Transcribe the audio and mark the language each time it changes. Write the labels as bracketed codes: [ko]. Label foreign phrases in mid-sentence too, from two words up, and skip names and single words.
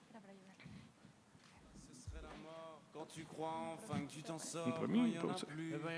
[fr] Ce serait la mort quand tu crois enfin que tu t'en sors. [pt] Para mim, [fr] quand y en [pt] para a você. [fr] plus.